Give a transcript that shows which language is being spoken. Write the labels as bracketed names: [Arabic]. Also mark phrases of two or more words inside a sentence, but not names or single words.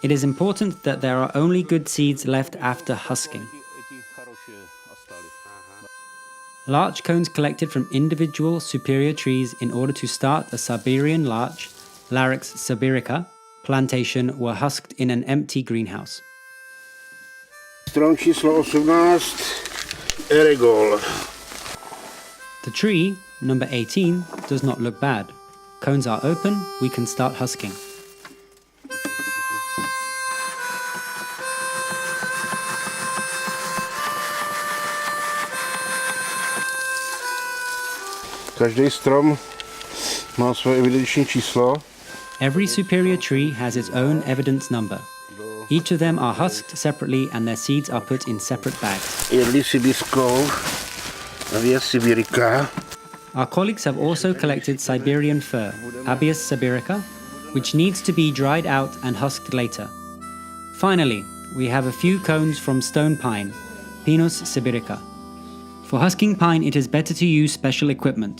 [English] It is important that there are only good seeds left after husking. Larch cones collected from individual superior trees in order to start a Siberian larch, Larix sibirica, plantation were husked in an empty greenhouse. [Czech] Strom číslo 18, Erigol. [English] The tree, number 18, does not look bad. Cones are open, we can start husking. [Czech] Každý strom má svoje evidenční číslo. [English] Every superior tree has its own evidence number. Each of them are husked separately and their seeds are put in separate bags. [Czech] Jedli sibirskou, Abies sibirica. [English] Our colleagues have also collected Siberian fir, Abies sibirica, which needs to be dried out and husked later. Finally, we have a few cones from stone pine, Pinus sibirica. For husking pine, it is better to use special equipment.